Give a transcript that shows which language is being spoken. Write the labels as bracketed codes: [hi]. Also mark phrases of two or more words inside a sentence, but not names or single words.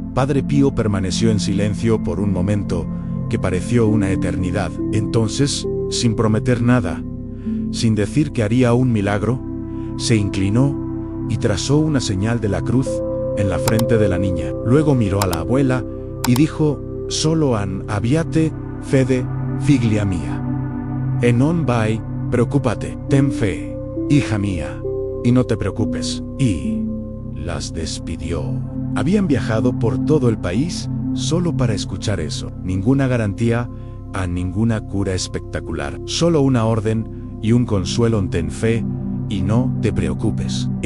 [es] Padre Pío permaneció en silencio por un momento que pareció una eternidad. Entonces, sin prometer nada, sin decir que haría un milagro, se inclinó y trazó una señal de la cruz en la frente de la niña. Luego miró a la abuela y dijo: [it] «Solo an abbiate fede, figlia mia. E non vai, [es] preocúpate, ten fe, hija mía, y no te preocupes». Y las despidió. Habían viajado por todo el país solo para escuchar eso. Ninguna garantía a ninguna cura espectacular. Solo una orden y un consuelo: ten fe y no te preocupes.